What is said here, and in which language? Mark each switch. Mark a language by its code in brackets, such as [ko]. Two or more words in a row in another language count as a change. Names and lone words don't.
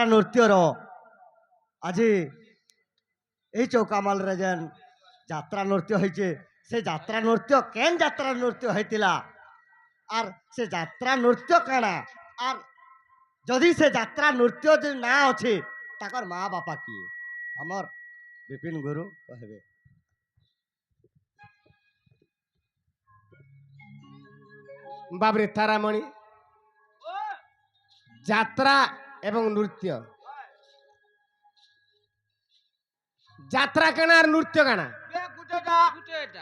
[or] ନୃତ୍ୟର ଆଜି ଏହି ଚୌକାମାଲରେ ଯେନ୍ ଯାତ୍ରା ନୃତ୍ୟ ହେଇଛି ସେ ଯାତ୍ରା ନୃତ୍ୟ କେନ୍ ଯାତ୍ରା ନୃତ୍ୟ ହେଇଥିଲା ଆର୍ ସେ ଯାତ୍ରା ନୃତ୍ୟ କାଣା ଆର୍ ଯଦି ସେ ଯାତ୍ରା ନୃତ୍ୟ ଯେ ନାଁ ଅଛି ତାଙ୍କର ମା ବାପା କିଏ ଆମର ବିପିନ ଗୁରୁ କହିବେ ବାବରେ ତାରାମଣି ଯାତ୍ରା ଏବଂ ନୃତ୍ୟ ଯାତ୍ରା କାଣା ଆର ନୃତ୍ୟ କାଣା গুটেটা